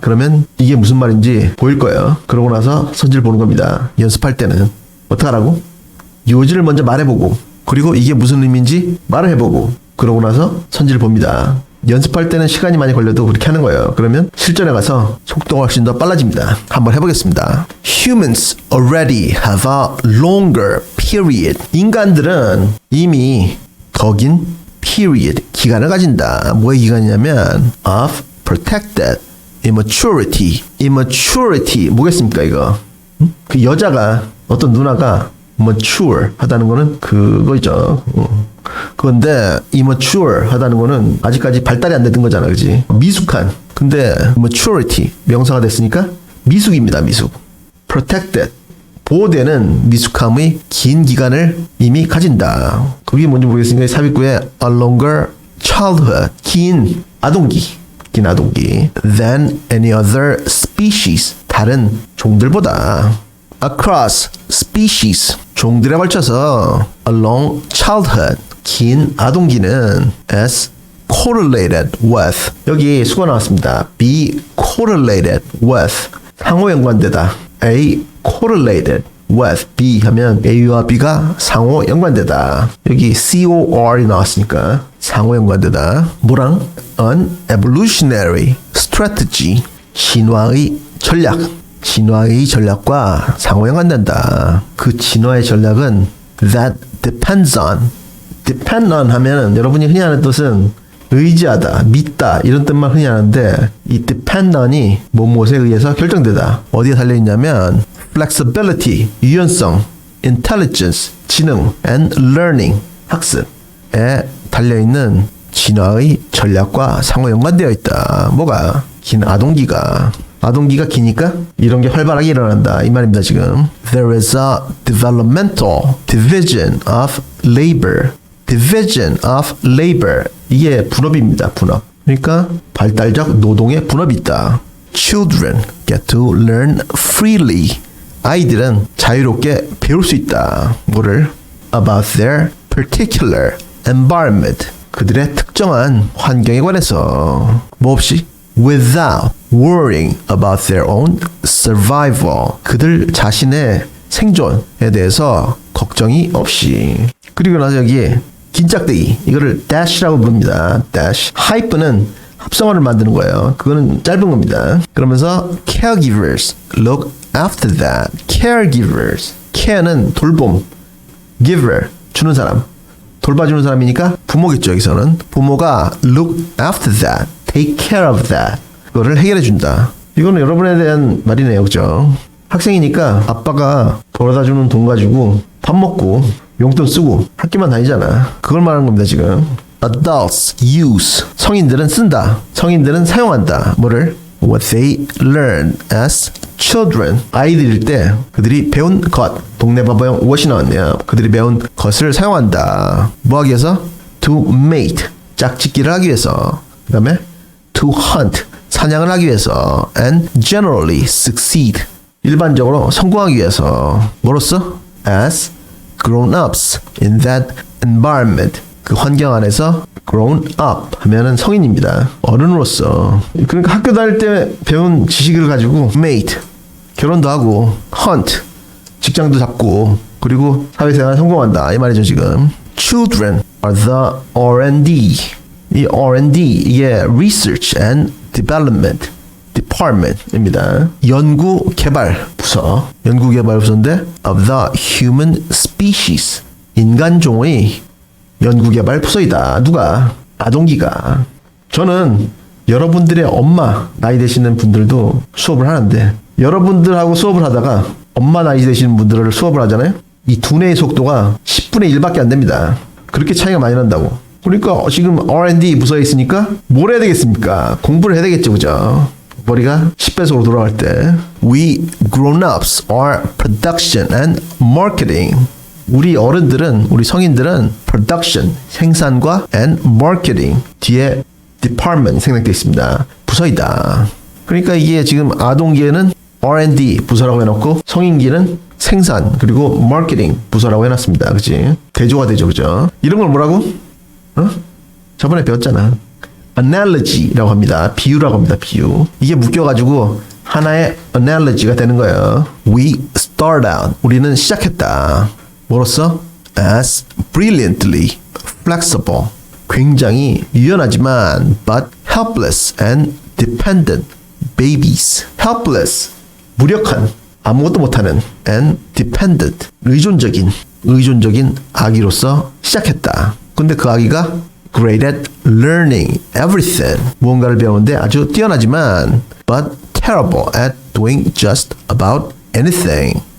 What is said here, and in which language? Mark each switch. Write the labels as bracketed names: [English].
[Korean] 그러면 이게 무슨 말인지 보일 거예요. 그러고 나서 선지를 보는 겁니다. 연습할 때는 어떡하라고? 요지를 먼저 말해보고 그리고 이게 무슨 의미인지 말을 해보고 그러고 나서 선지를 봅니다. 연습할 때는 시간이 많이 걸려도 그렇게 하는 거예요. 그러면 실전에 가서 속도가 훨씬 더 빨라집니다. 한번 해보겠습니다. [English] Humans already have a longer period. [Korean] 인간들은 이미 더 긴 period, 기간을 가진다. 뭐의 기간이냐면 [English] of protected immaturity. [Korean] immaturity 뭐겠습니까 이거? 그 여자가 어떤 누나가 mature 하다는 거는 그거죠. 그런데 immature 하다는 거는 아직까지 발달이 안 되는 거잖아, 그지? 미숙한. 근데 maturity 명사가 됐으니까 미숙입니다, 미숙. protected 보호되는 미숙함의 긴 기간을 이미 가진다. 그게 뭔지 모르겠으니까 삽입구에 [English] a longer childhood [Korean] 긴 아동기 [English] than any other species [Korean] 다른 종들보다 [English] across species [Korean] 종들에 걸쳐서 [English] a long childhood [Korean] 긴 아동기는 [English] as correlated with [Korean] 여기 수가 나왔습니다. [English] be correlated with [Korean] 상호 연관되다. A correlated with B 하면 A와 B가 상호 연관되다. 여기 COR이 나왔으니까 상호 연관되다. 뭐랑? [English] An evolutionary strategy [Korean] 진화의 전략. 진화의 전략과 상호 연관된다. 그 진화의 전략은 [English] that depends on [Korean] 하면 여러분이 흔히 하는 뜻은 의지하다, 믿다 이런 뜻만 흔히 하는데 이 depend on이 무엇에 의해서 결정되다. 어디에 달려있냐면 flexibility, 유연성, intelligence, 지능, and learning, 학습에 달려있는 진화의 전략과 상호 연관되어 있다. 뭐가? 긴 아동기가 기니까 이런 게 활발하게 일어난다. 이 말입니다 지금. [English] There is a developmental division of labor. [Korean] division of labor 이게 분업입니다. 분업. 그러니까 발달적 노동의 분업이 있다. [English] Children get to learn freely. [Korean] 아이들은 자유롭게 배울 수 있다. 뭐를? [English] About their particular environment. [Korean] 그들의 특정한 환경에 관해서 뭐 없이? [English] Without worrying about their own survival. [Korean] 그들 자신의 생존에 대해서 걱정이 없이. 그리고 나서 여기에 긴 짝대기 이거를 dash라고 부릅니다. dash. 하이프는 합성어를 만드는 거예요. 그거는 짧은 겁니다. 그러면서 [English] caregivers look after that. [Korean] caregivers. care는 돌봄. giver 주는 사람. 돌봐주는 사람이니까 부모겠죠. 여기서는 부모가 [English] look after that. take care of that. [Korean] 그거를 해결해 준다. 이거는 여러분에 대한 말이네요. 그죠? 학생이니까 아빠가 벌어다 주는 돈 가지고 밥 먹고 용돈 쓰고 학교만 다니잖아. 그걸 말하는 겁니다 지금. [English] Adults use [Korean] 성인들은 쓴다. 성인들은 사용한다. 뭐를? [English] What they learn as children. [Korean] 아이들일 때 그들이 배운 것. 동네 바보형 what이 나왔네요. 그들이 배운 것을 사용한다. 뭐 하기 위해서? [English] To mate [Korean] 짝짓기를 하기 위해서. 그 다음에 [English] to hunt [Korean] 사냥을 하기 위해서. [English] And generally succeed [Korean] 일반적으로 성공하기 위해서. 뭐로써? [English] As grown-ups in that environment. [Korean] 그 환경 안에서 grown up 하면은 성인입니다. 어른으로서. 그러니까 학교 다닐 때 배운 지식을 가지고 mate 결혼도 하고 hunt 직장도 잡고 그리고 사회생활 성공한다 이 말이죠 지금. [English] Children are the R&D. [Korean] 이 R&D 이게 [English] Research and Development Department [Korean] 입니다. 연구 개발 부서. 연구 개발 부서인데 [English] of the human species. [Korean] 인간 종의 연구 개발 부서이다. 누가? 아동기가. 저는 여러분들의 엄마 나이 되시는 분들도 수업을 하는데 여러분들하고 수업을 하다가 엄마 나이 되시는 분들을 수업을 하잖아요. 이 두뇌의 속도가 10분의 1밖에 안 됩니다. 그렇게 차이가 많이 난다고. 그러니까 지금 R&D 부서에 있으니까 뭘 해야 되겠습니까? 공부를 해야 되겠죠, 그죠? 머리가 10배속으로 돌아갈 때 [English] We grown-ups are production and marketing. [Korean] 우리 어른들은, 우리 성인들은 production, 생산과 [English] and marketing [Korean] 뒤에 department 생략되어 있습니다. 부서이다. 그러니까 이게 지금 아동기에는 R&D 부서라고 해놓고 성인기는 생산 그리고 마케팅 부서라고 해놨습니다. 그치? 대조가 되죠. 그죠? 이런 걸 뭐라고? 저번에 배웠잖아. analogy라고 합니다. 비유라고 합니다. 비유. 이게 묶여가지고 하나의 analogy가 되는 거예요. [English] We start out. [Korean] 우리는 시작했다. 뭐로써? [English] As brilliantly flexible. [Korean] 굉장히 유연하지만 [English] but helpless and dependent babies. [Korean] helpless. 무력한. 아무것도 못하는 and dependent. 의존적인 아기로서 시작했다. 근데 그 아기가 [English] great at learning everything. [Korean] 무언가를 배우는데 아주 뛰어나지만 [English] but terrible at doing just about anything.